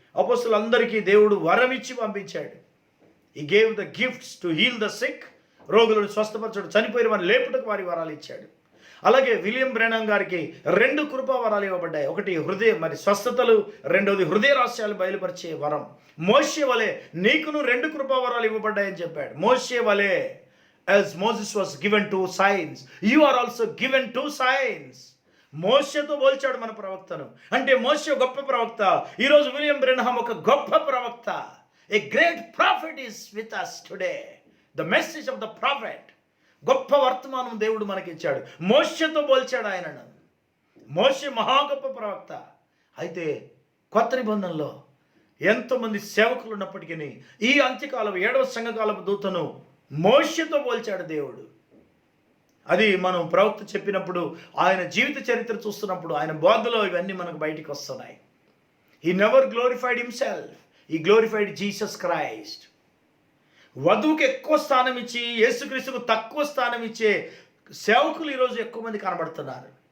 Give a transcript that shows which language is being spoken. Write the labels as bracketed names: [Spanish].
[Telugu] అపొస్తలులందరికీ దేవుడు వరమిచ్చి పంపించాడు. [English] He gave the gifts to heal the sick, [Telugu] రోగులను స్వస్థపరచడం, చనిపోయిన వారిని లేపుటకు వారి వరాలు ఇచ్చాడు. అలాగే విలియం బ్రెనమ్ గారికి 2 కృపా వరాలు ఇవ్వబడ్డాయి. ఒకటి స్వస్థతలు, రెండవది హృదయ రహస్యాలు బయలుపరిచే వరం. మోషే వలె నీకును 2 కృపా వరాలు ఇవ్వబడ్డాయని చెప్పాడు. మోషే వలె, [English] as Moses was given 2 signs, you are also given 2 signs. [Telugu] మోషేతో పోల్చాడు మన ప్రవక్తను. అంటే మోషే గొప్ప ప్రవక్త, ఈరోజు విలియం బ్రెనహం ఒక గొప్ప ప్రవక్త. [English] A great prophet is with us today. The message of the prophet. [Telugu] గొప్ప వర్తమానం దేవుడు మనకిచ్చాడు. మోషేతో పోల్చాడు ఆయనను. మోషే మహా గొప్ప ప్రవక్త. అయితే కొత్త నిబంధనలో ఎంతోమంది సేవకులు ఉన్నప్పటికీ ఈ అంత్యకాలం 7వ సంఘకాలపు దూతను మోషేతో పోల్చాడు దేవుడు. అది మనం ప్రవక్త చెప్పినప్పుడు, ఆయన జీవిత చరిత్ర చూస్తున్నప్పుడు, ఆయన బోధలో ఇవన్నీ మనకు బయటికి వస్తున్నాయి. [English] He never glorified himself. He glorified Jesus Christ. [Telugu] వధువుకి ఎక్కువ స్థానం ఇచ్చి యేసుక్రీస్తుకు తక్కువ స్థానం ఇచ్చే సేవకులు ఈరోజు ఎక్కువ మంది కనబడుతున్నారు.